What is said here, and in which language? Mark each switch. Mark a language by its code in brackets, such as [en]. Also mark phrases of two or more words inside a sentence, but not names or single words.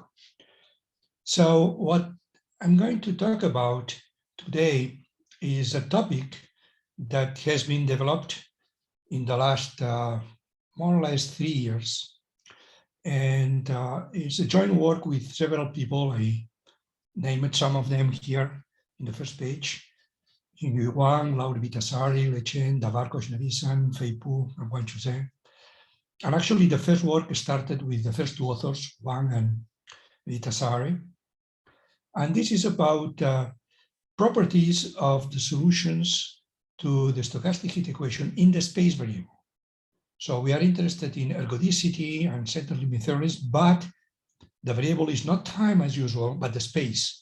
[en] So what I'm going to talk about today is a topic that has been developed in the last more or less 3 years. And it's a joint work with several people. I named some of them here in the first page. Xingyu Wang, Laura Vitasari, Lei Chen, Davarko Shinavisan, Fei Pu, and Wang Chuzhe. And actually the first work started with the first two authors, Wang and Vitasari. And this is about properties of the solutions to the stochastic heat equation in the space variable. So we are interested in ergodicity and central limit theorems, but the variable is not time as usual, but the space.